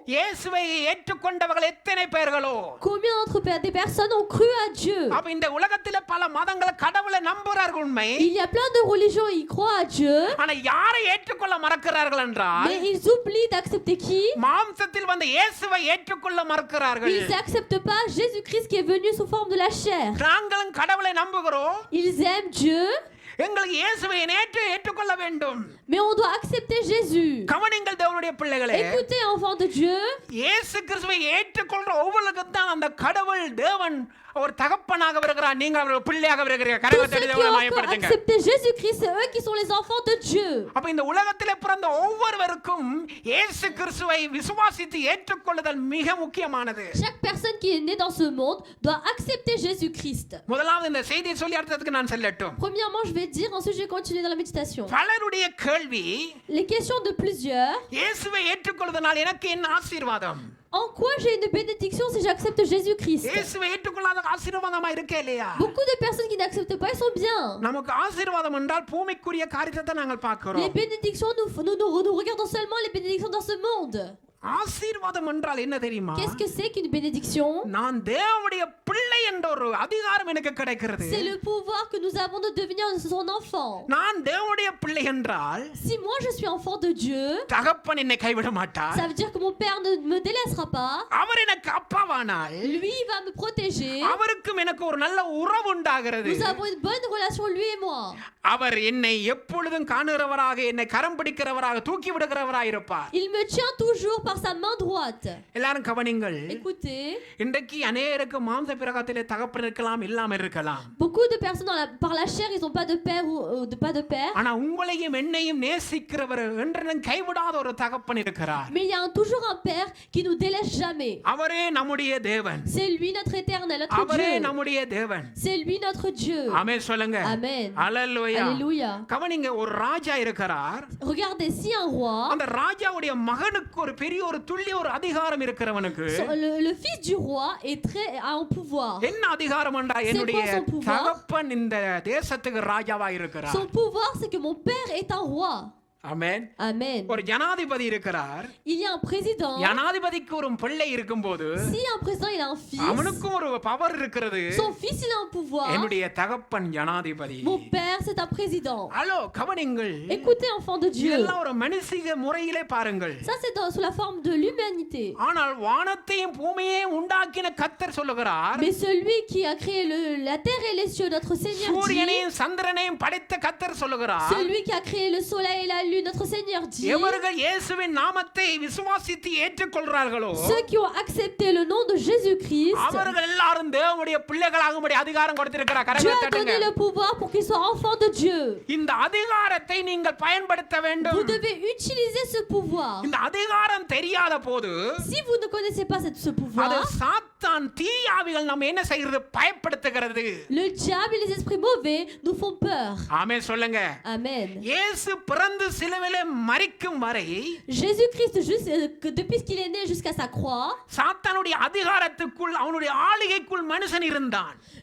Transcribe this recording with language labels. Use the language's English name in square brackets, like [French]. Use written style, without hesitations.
[Tamil] இயேசுவை ஏற்றுக்கொண்டவர்கள் எத்தனை பேர்களோ? [French] Combien des personnes ont cru à Dieu? [Tamil] அப்ப இந்த உலகத்திலே பல மதங்கள் கடவுளை நம்புகிறார்கள், உண்மை. [French] Il y a plein de religions, ils croient à Dieu, [Tamil] ஆனா யாரை ஏற்றுக்கொள்ள மறக்கிறார்கள் என்றால், [French] mais ils oublient d'accepter qui? [Tamil] மாம்சத்தில் வந்த இயேசுவை ஏற்றுக்கொள்ள மறக்கிறார்கள். [French] Ils n'acceptent pas Jésus-Christ qui est venu sous forme de la chair. [Tamil] நாங்களும் கடவுளை நம்புகிறோம், [French] Ils aiment Dieu, [Tamil] எங்களுக்கு இயேசுவை ஏற்றுக்கொள்ள வேண்டும். [French] mais on doit accepter Jésus. [Tamil] கவனிங்கள் தேவனுடைய பிள்ளைகளே, [French] Écoutez, enfants de Dieu, [Tamil] இயேசு கிறிஸ்துவை ஏற்றுக்கொள்ற ஒவ்வொருவருக்கும் தான் அந்த கடவுள் தேவன் ஒரு தகப்பனாக வருகிறார். நீங்க அவருடைய பிள்ளையாக வருகிறீர்கள். [French] tous [Tamil] கரங்களை [French] ceux [Tamil] தட்டி [French] qui [Tamil] தேவனை [French] ont [Tamil] மகிமைப்படுத்துங்க. [French] accepté Jésus-Christ, c'est eux qui sont les enfants de Dieu. [Tamil] அப்ப இந்த உலகத்திலே பிறந்த ஒவ்வொருவருக்கும் இயேசு கிறிஸ்துவை விசுவாசித்து ஏற்றுக்கொள்ளுதல் மிக முக்கியமானது. [French] Chaque personne qui est née dans ce monde doit accepter Jésus-Christ. [Tamil] முதலாவது இந்த செய்தியை சொல்லி அடுத்ததுக்கு நான் செல்லட்டும். [French] Premièrement, je vais dire, ensuite je vais continuer dans la méditation. [Tamil] பலருடைய கேள்வி, [French] Les questions de plusieurs. [Tamil] இயேசுவை ஏற்றுக்கொள்வதனால் எனக்கு என்ன ஆசீர்வாதம்? [French] En quoi j'ai une bénédiction si j'accepte Jésus-Christ? [Tamil] இயேசுவை ஏற்றுக்கொள்ளாத ஆசீர்வாதமா இருக்கே இல்லையா? [French] Beaucoup de personnes qui n'acceptent pas, elles sont bien. [Tamil] நமக்கு ஆசீர்வாதம் என்றால் பூமிக்குரிய காரியத்தை நாங்கள் [French] Les [Tamil] பார்க்கிறோம். [French] bénédictions, nous regardons seulement les bénédictions dans ce monde. [Tamil] ஆசீர்வாதம் என்றால் என்ன தெரியுமா? [French] Qu'est-ce que c'est qu'une bénédiction? [Tamil] நான் தேவனுடைய பிள்ளை என்ற ஒரு அதிகாரம் எனக்கு கிடைக்கிறது. [French] C'est le pouvoir que nous avons de devenir son enfant. [Tamil] நான் தேவனுடைய பிள்ளை என்றால் [French] Si moi je suis enfant de Dieu, [Tamil] தகப்பன் என்னை கைவிட மாட்டார். [French] ça veut dire que mon père ne me délaissera pas. [Tamil] அவர் எனக்கு அப்பாவானால் [French] Lui il va me protéger. [Tamil] அவருக்கும் எனக்கு ஒரு நல்ல உறவு உண்டாகிறது. [French] Nous avons une bonne relation, lui et moi. [Tamil] அவர் என்னை எப்பொழுதும் காணுகிறவராக, என்னை கரம் பிடிக்கிறவராக, தூக்கி விடுகிறவராக இருப்பார். [French] Il me tient toujours par sa main droite. [Tamil] எல்லாரும் கவனிங்கள். [French] Écoutez, [Tamil] இன்றைக்கு அநேகருக்கு மாம்ச பிரகாரத்திலே தகப்பன் இருக்கலாம், இல்லாமல் இருக்கலாம். [French] beaucoup de personnes par la chair, ils n'ont pas de père ou pas de père. [Tamil] ஆனா உங்களையும் என்னையும் நேசிக்கிறவர் என்றும் கைவிடாத ஒரு தகப்பன் இருக்கிறார். [French] Mais il y a toujours un père qui nous délaisse jamais. [Tamil] அவரே நம்முடைய தேவன். [French] C'est lui notre éternel, notre [Tamil] அவரே [French] Dieu. [Tamil] நம்முடைய தேவன். [French] C'est lui notre Dieu. [Tamil] ஆமென் சொல்லுங்க. [French] Amen. [Tamil] அல்லேலூயா. [French] Alléluia. [Tamil] கவனிங்க, ஒரு ராஜா இருக்கிறார். [French] Regardez, si un roi, [Tamil] அந்த ராஜாவுடைய மகனுக்கு ஒரு பெரிய ஒரு துல்லிய ஒரு அதிகாரம் இருக்கிறவனுக்கு, [French] le fils du roi a un pouvoir. [Tamil] என்ன அதிகாரம் என்றால், என்னுடைய [French] son pouvoir? [Tamil] தகப்பன் இந்த தேசத்துக்கு ராஜாவா இருக்கிறார். [French] Son pouvoir, c'est que mon père est un roi. [Tamil] ஆமென். [French] Amen. [Tamil] ஒரு ஜனாதிபதி இருக்கிறார். [French] Il y a un président. [Tamil] ஜனாதிபதிக்கு ஒரு பிள்ளை இருக்கும்போது [French] Si un président il a un fils, [Tamil] அவனுக்கும் ஒரு பவர் இருக்கிறது. [French] son fils il a un pouvoir. [Tamil] என்னுடைய தகப்பன் ஜனாதிபதி. [French] Mon père c'est un président. [Tamil] Hello கவனிங்கள். [French] Écoutez, enfants de Dieu. [Tamil] இதெல்லாம் ஒரு மனுஷிக முறையிலே பாருங்கள். [French] Ça c'est sous la forme de l'humanité. [Tamil] ஆனால் வானத்தையும் பூமியையும் உண்டாக்கின கர்த்தர் சொல்லுகிறார், [French] Mais celui qui a créé la terre et les cieux, notre Seigneur dit, [Tamil] சூரியனையும் சந்திரனையும் படைத்த கர்த்தர் சொல்லுகிறார், [French] celui qui a créé le soleil et la lune, notre Seigneur dit, [Tamil] எவர்கள் இயேசுவின் நாமத்தை விசுவாசித்து ஏற்றுக்கொள்றார்களோ, [French] ceux qui ont accepté le nom de Jésus-Christ, [Tamil] அவர்கள் எல்லாரும் தேவனுடைய பிள்ளைகளாகும்படி அதிகாரம் கொடுத்திருக்கிறார். [French] Dieu [Tamil] கரங்களை [French] a [Tamil] தட்டுங்க. [French] donné le pouvoir pour qu'ils soient enfants de Dieu. [Tamil] இந்த அதிகாரத்தை நீங்கள் பயன்படுத்த வேண்டும். [French] Vous devez utiliser ce pouvoir. [Tamil] இந்த அதிகாரம் தெரியாத போது [French] Si vous ne connaissez pas ce pouvoir, [Tamil] அது சாத்தான் தீயாவிகள் நம்ம என்ன செய்கிறது? பயப்படுத்துகிறது. [French] le diable et les esprits mauvais nous font peur. [Tamil] ஆமென் சொல்லுங்க. [French] Amen. [Tamil] இயேசு பிறந்து சிலுவையிலே மரிக்கும் வரை [French] Jésus-Christ, depuis qu'il est né jusqu'à sa croix, [Tamil] சாத்தானுடைய அதிகாரத்துக்குள், அவனுடைய ஆளுகைக்குள் மனுஷன் இருந்தான்.